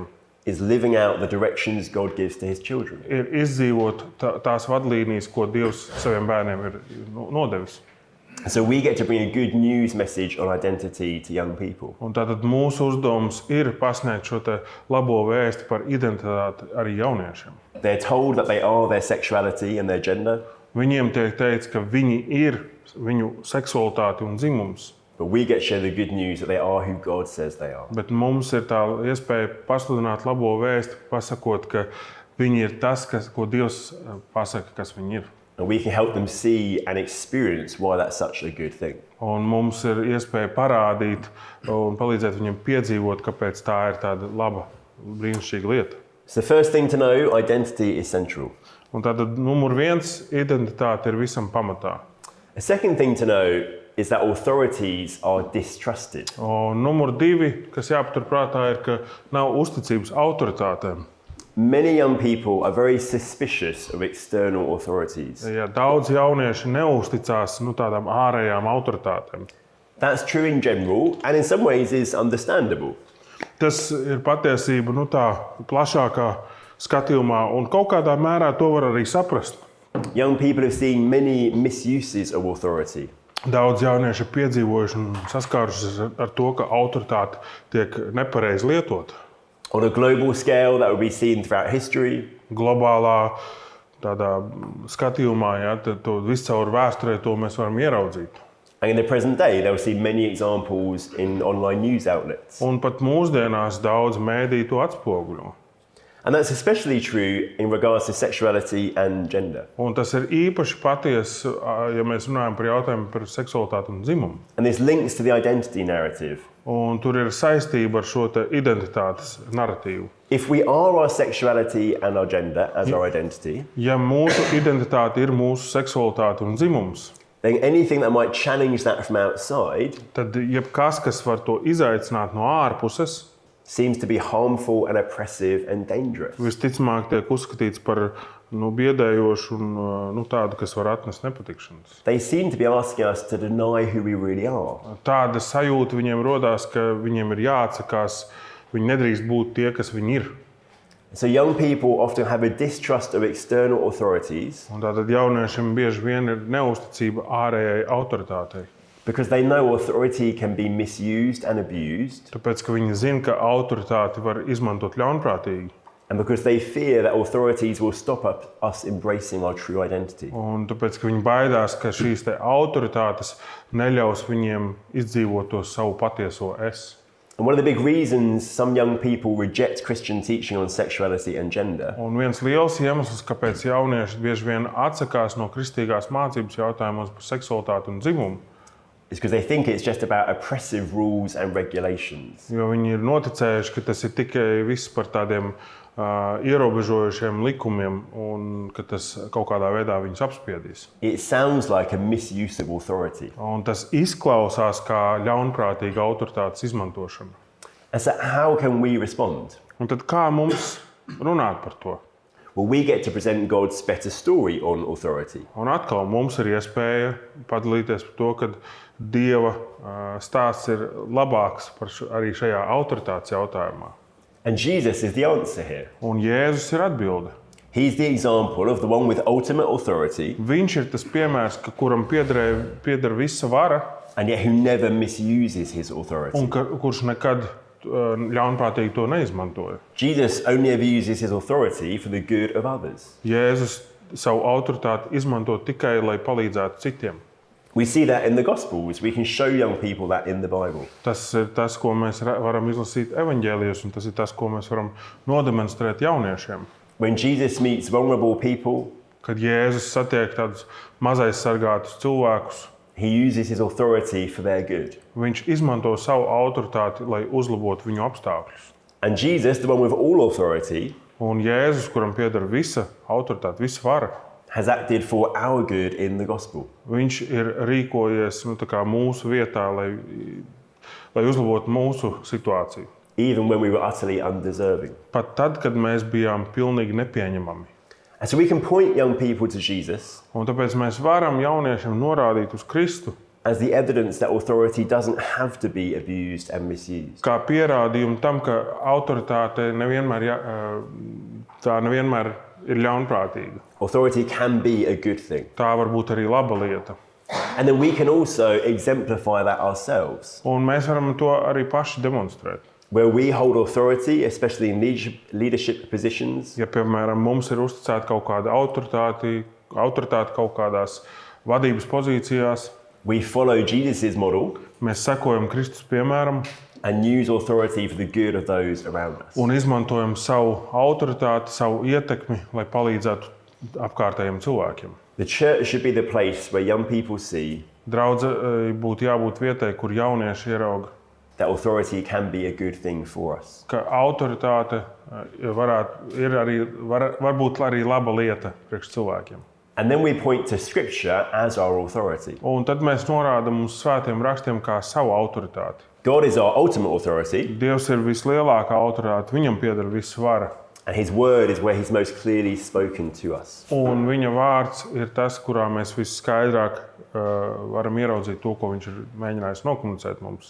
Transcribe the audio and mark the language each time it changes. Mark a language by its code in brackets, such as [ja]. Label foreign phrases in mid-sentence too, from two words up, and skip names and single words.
[en] is living out the directions God gives to his children. [lv] ir izdzīvot tās vadlīnijas, ko Dievs saviem bērniem ir nodevis. [en] So we get to bring a good news message on identity to young people. [lv] Un tātad mūsu uzdevums ir pasniegt šo te labo vēsti par identitāti arī jauniešiem. [en] They're told that they are their sexuality and their gender, [lv] Viņiem tiek teikts, ka viņi ir viņu seksualitāte un dzimums, [en] but we get to share the good news that they are who God says they are. [lv] bet mums ir tā iespēja pasludināt labo vēsti, pasakot, ka viņi ir tas, ko Dievs pasaka, kas viņi ir. [en] And we can help them see and experience why that's such a good thing. [lv] Un mums ir iespēja parādīt un palīdzēt viņiem piedzīvot, kāpēc tā ir tāda laba, brīnišķīga lieta. [en] So the first thing to know, identity is central. [lv] Un tātad numur viens, identitāte ir visam pamatā. [en] A second thing to know is that authorities are distrusted. [lv] Un numur divi, kas jāpaturprātā, ir, ka nav uzticības autoritātēm. [en] Many young people are very suspicious of external authorities. [lv] Ja daudz jaunieši neusticās tādām ārējām autoritātēm. [en] That's true in general and in some ways is understandable. [lv] Tas ir patiesība tā plašākā skatījumā, un kaut kādā mērā to var arī saprast. [en] Young people have seen many misuses of authority. [lv] Daudz jaunieši ir piedzīvojuši un saskārušies ar to, ka autoritāte tiek nepareizi lietota. [en] On a global scale, that will be seen throughout history. [lv] Globālā tādā skatījumā, ja, to visu caur vēsturē to mēs varam ieraudzīt. [en] And in the present day, they'll see many examples in online news outlets. [lv] Un pat mūsdienās daudz mēdīju to atspoguļo. [en] And that's especially true in regards to sexuality and gender. [lv] Un tas ir īpaši patiesi, ja mēs runājam par jautājumu par seksualitāti un dzimumu. [en] And this links to the identity narrative. [lv] Un tur ir saistība ar šo te identitātes naratīvu. [en] If we are our sexuality and our gender as our identity, [lv] Ja mūsu identitāte ir mūsu seksualitāte un dzimums, [en] then anything that might challenge that from outside [lv] tad jebkas, kas var to izaicināt no ārpuses, [en] seems to be harmful and oppressive and dangerous. [lv] visticamāk tiek uzskatīts par biedējošu un tādu, kas var atnest nepatikšanas. [en] They seem to be asking us to deny who we really are. [lv] Tāda sajūta viņiem rodās, ka viņiem ir jāatsakās, viņi nedrīkst būt tie, kas viņi ir. [en] So young people often have a distrust of external authorities [lv] Un tātad jauniešiem bieži vien ir neusticība ārējai autoritātei. [en] because they know authority can be misused and abused, [lv] Tāpēc, ka viņi zina, ka autoritāti var izmantot ļaunprātīgi. [en] and because they fear that authorities will stop us embracing our true identity. [lv] Un tāpēc, ka viņi baidās, ka šīs te autoritātes neļaus viņiem izdzīvot to savu patieso es. [en] And one of the big reasons some young people reject Christian teaching on sexuality and gender [lv] Un viens liels iemesls, kāpēc jaunieši bieži vien atsakās no kristīgās mācības jautājumos par seksualitāti un dzimumu, [en] is because they think it's just about oppressive rules and regulations. [lv] jo viņi ir noticējuši, ka tas ir tikai viss par tādiem ierobežojušiem likumiem un ka tas kaut kādā veidā viņus apspiedīs. [en] It sounds like a misuse of authority. [lv] Un tas izklausās kā ļaunprātīga autoritātes izmantošana. [en] And so how can we respond? [lv] Un tad kā mums runāt par to? [en] Well, we get to present God's better story on authority. [lv] Un atkal mums ir iespēja padalīties par to, ka Dieva stāsts ir labāks par arī šajā autoritātes jautājumā. [en] And Jesus is the answer here. [lv] Un Jēzus ir atbilde. [en] He's the example of the one with ultimate authority, [lv] Viņš ir tas piemērs, kuram pieder visa vara [en] and yet who never misuses his authority. [lv] un kurš nekad ļaunprātīgi to neizmantoja. [en] Jesus only ever uses his authority for the good of others. [lv] Jēzus savu autoritāti izmanto tikai, lai palīdzētu citiem. [en] We see that in the Gospels. We can show young people that in the Bible. [lv] Tas ir tas, ko mēs varam izlasīt evaņģēlijos, un tas ir tas, ko mēs varam nodemonstrēt jauniešiem. [en] When Jesus meets vulnerable people, [lv] Kad Jēzus satiek tādus mazais sargātus cilvēkus, [en] he uses his authority for their good. [lv] viņš izmanto savu autoritāti, lai uzlabotu viņu apstākļus. [en] And Jesus, the one with all authority, [lv] Un Jēzus, kuram pieder visa autoritāte, visa vara, [en] has acted for our good in the Gospel. [lv] viņš ir rīkojies tā kā mūsu vietā, lai uzlabotu mūsu situāciju. [en] Even when we were utterly undeserving. [lv] Pat tad, kad mēs bijām pilnīgi nepieņemami. [en] And so we can point young people to Jesus [lv] Un tāpēc mēs varam jauniešiem norādīt uz Kristu [en] as the evidence that authority doesn't have to be abused and misused. [lv] kā pierādījumu tam, ka autoritāte nevienmēr ir ļaunprātīga. [en] Authority can be a good thing. [lv] Tā var būt arī laba lieta. [en] And then we can also exemplify that ourselves, [lv] Un mēs varam to arī paši demonstrēt. [en] where we hold authority, especially in leadership positions. [lv] Ja, piemēram, mums ir uzticēta kaut kāda autoritāte kaut kādās vadības pozīcijās, [en] We follow Jesus' model [lv] mēs sekojam Kristus piemēram [en] and use authority for the good of those around us. [lv] un izmantojam savu autoritāti, savu ietekmi, lai palīdzētu apkārtējiem cilvēkiem. [en] The church should be the place where young people see [lv] Draudzei būtu jābūt vietai, kur jaunieši ierauga, [en] that authority can be a good thing for us. [lv] ka autoritāte var būt arī laba lieta priekš cilvēkiem. [en] And then we point to Scripture as our authority. [lv] Un tad mēs norādām uz svētiem rakstiem kā savu autoritāti. [en] God is our ultimate authority, [lv] Dievs ir vislielākā autoritāte, viņam pieder visa vara. [en] And his word is where he's most clearly spoken to us. [lv] Un viņa vārds ir tas, kurā mēs visskaidrāk varam ieraudzīt to, ko viņš ir mēģinājis nokomunicēt mums.